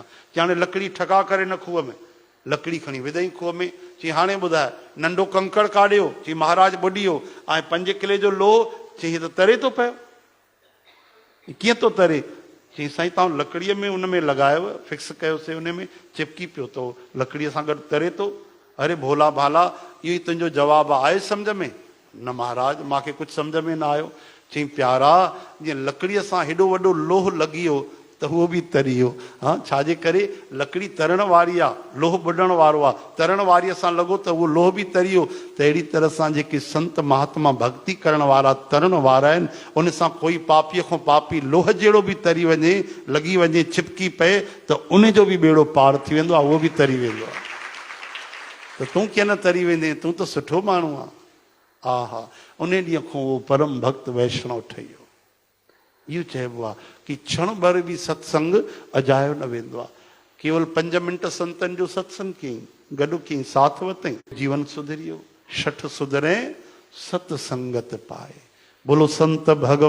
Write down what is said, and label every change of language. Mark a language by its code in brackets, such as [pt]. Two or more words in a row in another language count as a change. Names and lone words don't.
[sd] चई हाणे लकड़ी ठका करे न खूह में, लकड़ी खणी विधई खूह में। चई हाणे ॿुधाए नंढो कंकड़ काॾियो? चई महाराज बुॾियो। ऐं 5 किले जो लोहो? चई हीअ त तरे थो पियो। कीअं थो तरे? चई साईं तव्हां लकड़ीअ में उन में लॻायव, फिक्स कयोसीं, उन में चिपकी पियो थो, लकड़ीअ सां गॾु तरे थो। अरे भोला भाला, इहो ई तुंहिंजो जवाबु आहे सम्झ में? न महाराज मूंखे कुझु सम्झ में न आयो। चई प्यारा, जीअं लकड़ीअ सां हेॾो वॾो लोह लॻी वियो त उहो बि तरी वियो। हा, छाजे करे? लकड़ी तरण वारी आहे, लोह बुॾण वारो आहे। तरण वारीअ सां लॻो त उहो लोह बि तरी वियो। त अहिड़ी तरह सां जेके संत महात्मा भक्ति करण वारा, तरण वारा आहिनि, उन सां कोई पापीअ खां पापी लोह जहिड़ो बि तरी वञे, लॻी वञे, चिपकी पए, त उन जो बि बेड़ो पार थी वेंदो आहे, उहो बि तरी वेंदो आहे। त तूं कीअं न तरी वेंदे? तूं त सुठो माण्हू आहे। हा हा, उन ॾींहं खां उहो परम भक्त वैष्णव ठही वियो। इहो चइबो आहे कि क्षण भर बि सत्संग अजायो न वेंदो आहे। केवल 5 मिंट संतनि जो सत्संग कयईं, गॾु कयईं, साथ वरितईं, जीवन सुधरियो। 6 सुधरे सतसंगत पाए। बोलो संत भगवान।